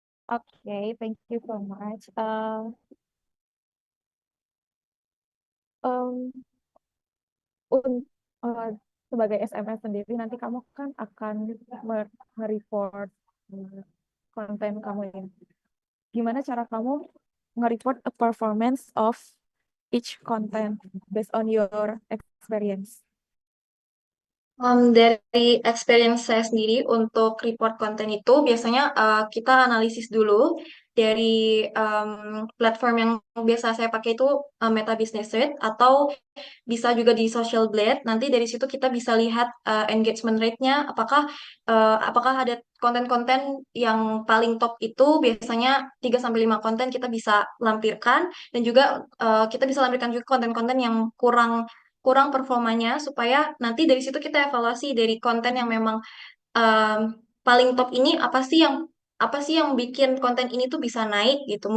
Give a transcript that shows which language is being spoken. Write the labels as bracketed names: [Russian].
[English] Okay, thank you so much. Um, [Indonesian] un- eh, sebagai SMS sendiri nanti kamu kan akan nge-report eh, konten kamu ya. Gimana cara kamu nge-report [English] a performance of each content based on your experience? [Indonesian] Dari [English] experience [Indonesian] saya sendiri untuk report konten itu biasanya kita analisis dulu dari platform yang biasa saya pakai itu Meta Business Suite atau bisa juga di Social Blade. Nanti dari situ kita bisa lihat [English] engagement rate- [Indonesian] nya, apakah ada konten-konten yang paling top itu biasanya 3 sampai 5 konten kita bisa lampirkan dan juga kita bisa lampirkan juga konten-konten yang kurang kurang performanya supaya nanti dari situ kita evaluasi dari konten yang memang um, paling top ini apa sih yang bikin konten ini tuh bisa naik gitu.